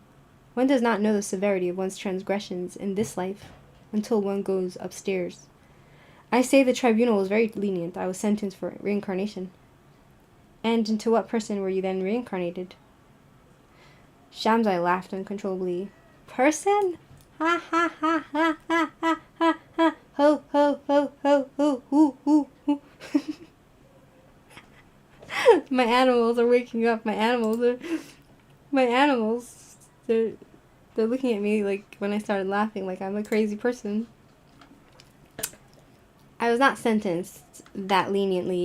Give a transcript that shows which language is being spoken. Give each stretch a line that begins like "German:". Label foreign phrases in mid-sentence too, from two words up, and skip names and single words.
English: One does not know the severity of one's transgressions in this life until one goes upstairs. I say the tribunal was very lenient. I was sentenced for reincarnation. And into what person were you then reincarnated? Shamsai laughed uncontrollably. Person? Ha ha ha ha ha ha ha ha. Ho ho ho ho ho hoo hoo hoo. My animals are waking up. They're looking at me like when I started laughing like I'm a crazy person. I was not sentenced that leniently.